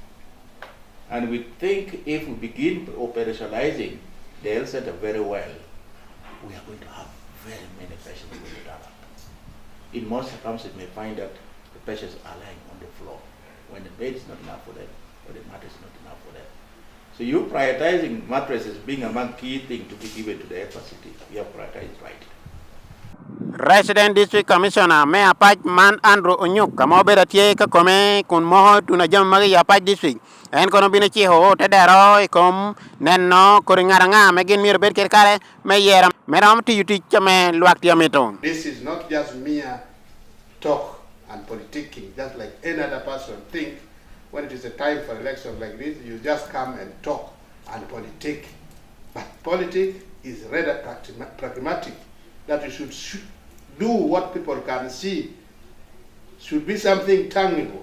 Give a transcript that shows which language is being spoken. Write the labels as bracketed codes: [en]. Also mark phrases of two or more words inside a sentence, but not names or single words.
[en] And we think if we begin operationalizing the health center very well, we are going to have very many patients with it. In most circumstances, you may find that the patients are lying on the floor when the bed is not enough for them or the mattress is not enough for them. So you prioritizing mattresses being among key things to be given to the health facility, you have prioritized right. Resident District Commissioner [ach] me apaj man Andrew Onyuk kamo bera tie ka kome kun moho tuna jam magi apaj district en kono bina chi ho te dero kom nenno koringaranga me gin mir ber kare me yera me ram ti yuti chame luak ti ameto. [en] This is not just mere talk and politicking, just like any other person think. When it is a time for election like this, you just come and talk and politic. But politics is rather pragmatic, that you should do what people can see, should be something tangible.